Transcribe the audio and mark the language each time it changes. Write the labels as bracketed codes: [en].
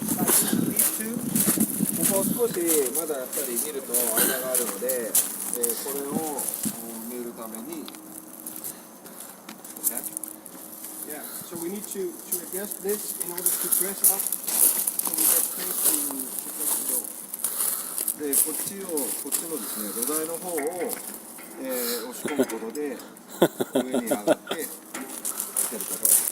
[ja] ここ少しまだやっぱり見ると間があるので、これを見るために、 [en] Yeah. So we need to adjust this in order to press up. So we get space to press the door. [ja] でこっちのですね土台の方を、押し込むことで上に上がって出ること。